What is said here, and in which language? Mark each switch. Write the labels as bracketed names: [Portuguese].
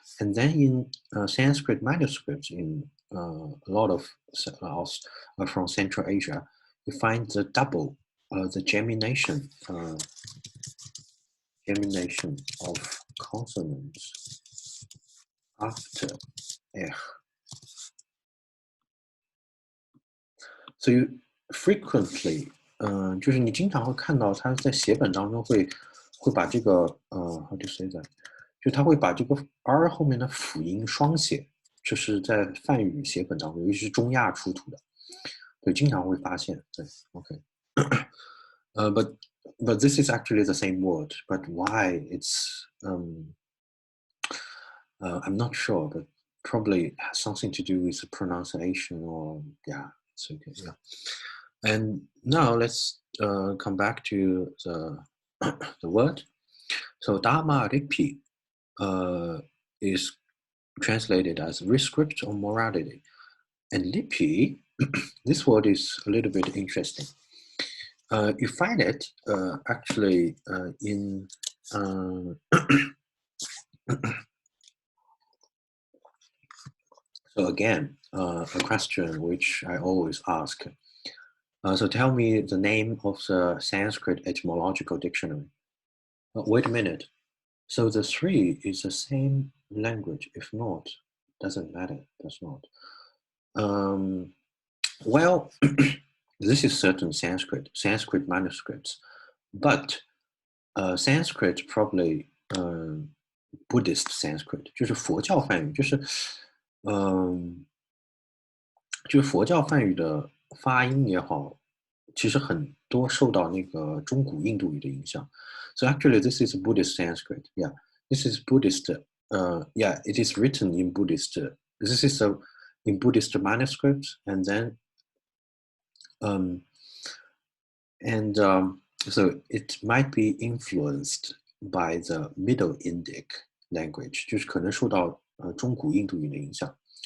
[English] And then in Sanskrit manuscripts in a lot of from Central Asia, you find the double, the gemination of consonants after So you frequently [Chinese] 就是你经常会看到他在写本当中会把这个 [English] how to say that， [Chinese] 就他会把这个 r 后面的辅音双写，这是在梵语写本当中，尤其是中亚出土的，对，经常会发现。 [English] 对 ，OK， but this is actually the same word, but why it's I'm not sure, but probably has something to do with the pronunciation or yeah, it's okay, yeah. And now let's come back to the the word. So dharma ripi is translated as rescript or morality. And lipi, this word is a little bit interesting. You find it actually in so again, a question which I always ask. So tell me the name of the Sanskrit etymological dictionary. Wait a minute. So the three is the same language. If not, doesn't matter. Does not. Well, this is certain Sanskrit manuscripts, but Sanskrit probably Buddhist Sanskrit [Chinese] 就是佛教梵语，就是佛教梵语的发音也好，其实很多受到那个中古印度语的影响。 [English] So actually, this is Buddhist Sanskrit. Yeah, this is Buddhist. Yeah, it is written in Buddhist. This is in Buddhist manuscripts, and then so it might be influenced by the Middle Indic language， [Chinese] 就是可能受到中古印度语的影响。